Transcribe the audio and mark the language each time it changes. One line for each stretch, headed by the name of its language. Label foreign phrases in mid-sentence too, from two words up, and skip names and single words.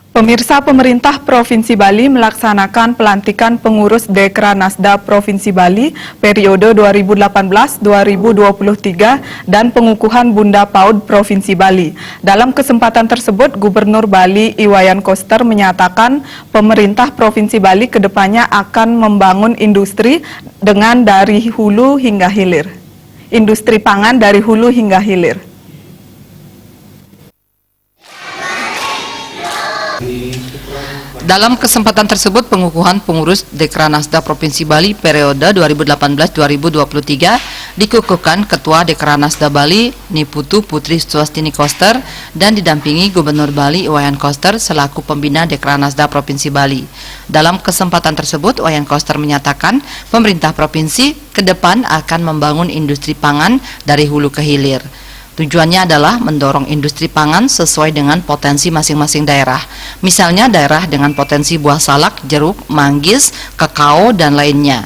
Indonesian: Pemirsa, pemerintah Provinsi Bali melaksanakan pelantikan pengurus Dekranasda Provinsi Bali periode 2018-2023 dan pengukuhan Bunda PAUD Provinsi Bali. Dalam kesempatan tersebut, Gubernur Bali Iwayan Koster menyatakan pemerintah Provinsi Bali kedepannya akan membangun industri dengan dari hulu hingga hilir. Industri pangan dari hulu hingga hilir. Dalam kesempatan tersebut, pengukuhan pengurus Dekranasda Provinsi Bali periode 2018-2023 dikukuhkan Ketua Dekranasda Bali Niputu Putri Swastini Koster dan didampingi Gubernur Bali Iwayan Koster selaku pembina Dekranasda Provinsi Bali. Dalam kesempatan tersebut, Iwayan Koster menyatakan pemerintah provinsi ke depan akan membangun industri pangan dari hulu ke hilir. Tujuannya adalah mendorong industri pangan sesuai dengan potensi masing-masing daerah. Misalnya daerah dengan potensi buah salak, jeruk, manggis, kakao, dan lainnya.